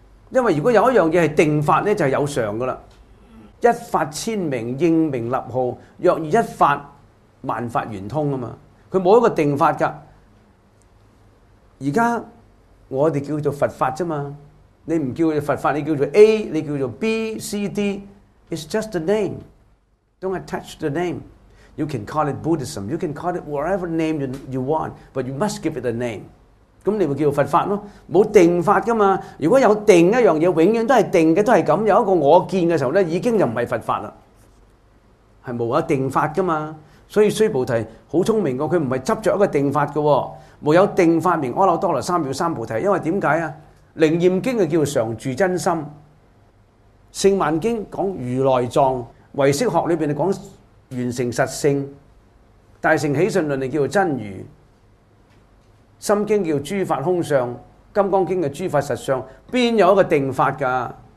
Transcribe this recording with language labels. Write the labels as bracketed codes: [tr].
[yue] 因为如果有一样嘢系定法咧，就系有常噶啦。一法千名，应名立号。若一法，万法圆通啊嘛。佢冇一个定法噶。而家。我哋叫做佛法啫嘛，你唔叫佛法，你叫做 A， 你叫做 B、C、D。 [en] It's just a name. Don't attach the name. You can call it Buddhism. You can call it whatever name you want, but you must give it a name. [yue] 咁你咪叫做佛法咯，冇定法噶嘛。如果有定一样嘢，永远都系定嘅，都系咁。有一个我见嘅时候咧，已经就唔系佛法啦，系冇有定法噶嘛。所以须菩提好聪明噶，佢唔系执着一个定法噶。没有定法名阿耨多罗三藐三菩提，因为点解啊？楞严经就叫常住真心，圣曼经讲如来藏，唯识学里边就讲完成实性，大乘起信论就叫真如，心经叫诸法空相，金刚经嘅诸法实相，边有一个定法噶？